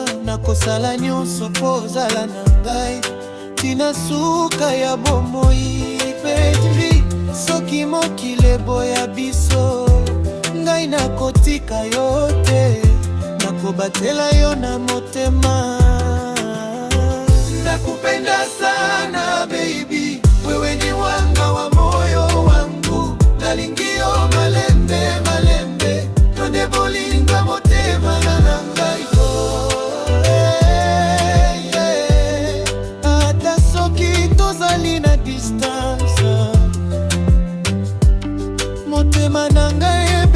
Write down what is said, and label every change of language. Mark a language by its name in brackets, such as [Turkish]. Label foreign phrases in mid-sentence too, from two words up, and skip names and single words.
[Lingala] Nakosala nyonso po ozala na ngai tina suka ya bomoi. Baby, soki mokili eboya biso, ngai nakotika yo te, nakobatela yo na motema. [Swahili] Nakupenda sana baby, wewe ni wanga wa moyo wangu. [Lingala] Nalingio malembe malembe, nonde bolinga motema na ngai. Hata soki tozali na distance, motema na ngai